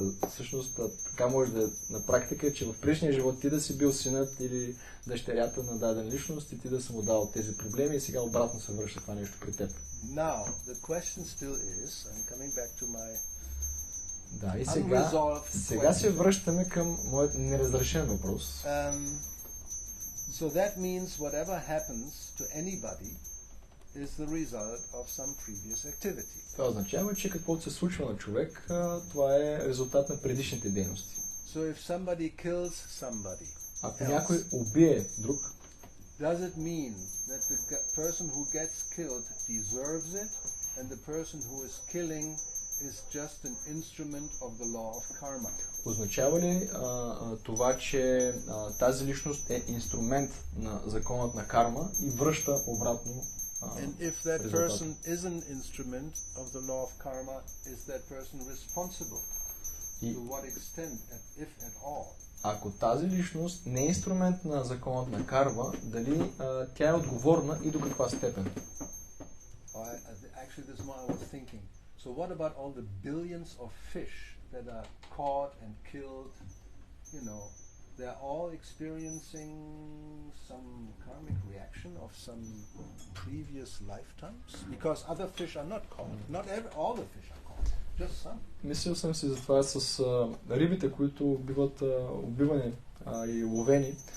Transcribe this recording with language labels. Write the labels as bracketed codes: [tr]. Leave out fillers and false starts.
[bg] Всъщност така може да на практика, че в предишния живот ти да си бил синът или дъщерята на даден личност и ти да си му дал тези проблеми и сега обратно се връща това нещо при теб. [en] Now, the question still is, I'm coming back to my [bg] да, и сега се връщаме към моят неразрешен въпрос. [en] So that means whatever happens to anybody is the result of some previous activity. [bg] Това означава, че каквото се случва на човек, това е резултат на предишните дейности. [en] So if somebody kills somebody, [bg] ако някой убие друг, [en] does it mean that the person who gets killed deserves it, and the person who is killing is just an instrument of the law of karma? [bg] Означава ли това, че тази личност е инструмент на законът на карма и връща обратно [en] And if that person is an instrument of the law of karma, is that person responsible? To what extent, if at all? [bg] Ако тази личност не е инструмент на законът на карма, дали тя е отговорна и до каква степен? [en] Actually, this is what I was thinking. So what about all the billions of fish that are caught and killed? They're all experiencing some karmic reaction of some previous lifetimes? Because other fish are not caught. Not all the fish are caught. Just some. [bg] Мислил съм си за това с рибите, които биват убивани и ловени.